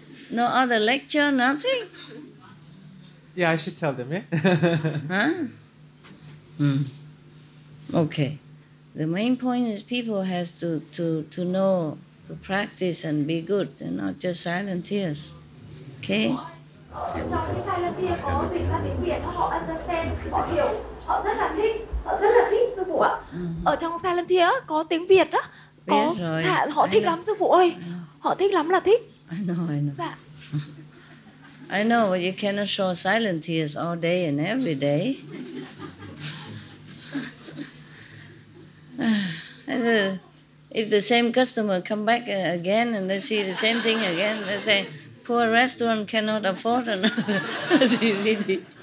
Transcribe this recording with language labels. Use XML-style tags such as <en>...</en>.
<en>No other lecture, nothing? Yeah, I should tell them, yeah? Huh? Okay. The main point is people has to know, to practice and be good and not just silent tears. Okay?</en> <vi>Trong cái silent tear có dịch ra tiếng Việt, họ</vi> <en>understand,</en> <vi>họ hiểu, họ rất là thích sư phụ ạ. Ở trong silent tear có tiếng Việt đó, có Biết rồi. họ thích lắm sư phụ ơi, họ thích lắm là thích.</vi> <en>I know.</en> <vi>Dạ.</vi> <en>I know, but you cannot show silent tears all day and every day. And if the same customer come back again and they see the same thing again, they say, poor restaurant cannot afford another DVD.</en>